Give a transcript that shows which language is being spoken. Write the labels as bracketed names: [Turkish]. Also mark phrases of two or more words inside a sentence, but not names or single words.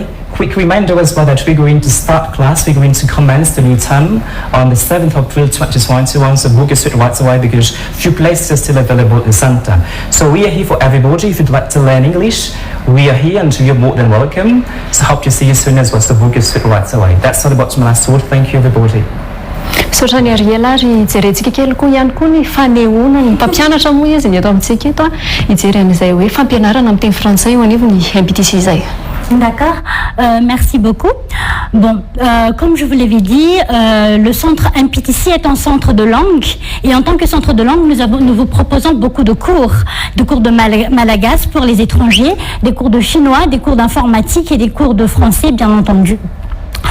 [English] Quick reminder as well that we're going to start class, we're going to commence the new term on the 7th of April 2021, so book is right away because few places are still available in the center. So we are here for everybody. If you'd like to learn English, we are here and you're more than welcome. So hope to see you soon as well, so book is right away. That's all about my last word. Thank you everybody. [Malagasy] Sotra ny Ariela ary jerentsika kely koa ihany koa ny fanehoana ny mpampianatra moa izy ny eto amintsika eto hijery an'izay hoe fampianarana amin'ny teny frantsay ho an'ivo ny MPTC izay. [French] D'accord, merci beaucoup. Bon, comme je vous l'avais dit, le centre MPTC est un centre de langue et en tant que centre de langue, nous vous proposons beaucoup de cours de malagasy pour les étrangers, des cours de chinois, des cours d'informatique et des cours de français bien entendu.